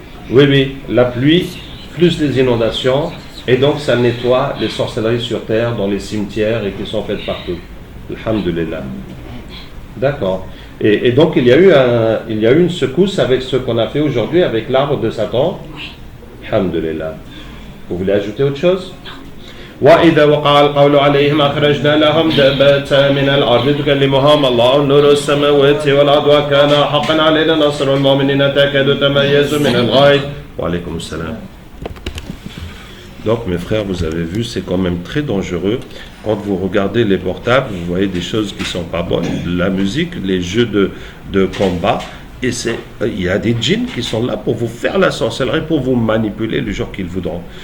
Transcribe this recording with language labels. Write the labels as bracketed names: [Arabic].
[French] Oui, oui, la pluie plus les inondations, et donc ça nettoie les sorcelleries sur Terre dans les cimetières et qui sont faites partout. Alhamdulillah. D'accord. Et donc il y a eu une secousse avec ce qu'on a fait aujourd'hui avec l'arbre de Satan. Alhamdulillah. Vous voulez ajouter autre chose? [Arabic] وإذا وقع القول عليهم أخرجنا لهم دابة من الأرض تكلمهم الله نور السماوات والأرض وكان حقا علينا نصر المؤمنين تكاد تميز من الغيظ وعليكم السلام. [French] Donc mes frères, vous avez vu, c'est quand même très dangereux. Quand vous regardez les portables, vous voyez des choses qui sont pas bonnes. La musique, les jeux de combat. Et il y a des djinns qui sont là pour vous faire la sorcellerie, pour vous manipuler le jour qu'ils voudront.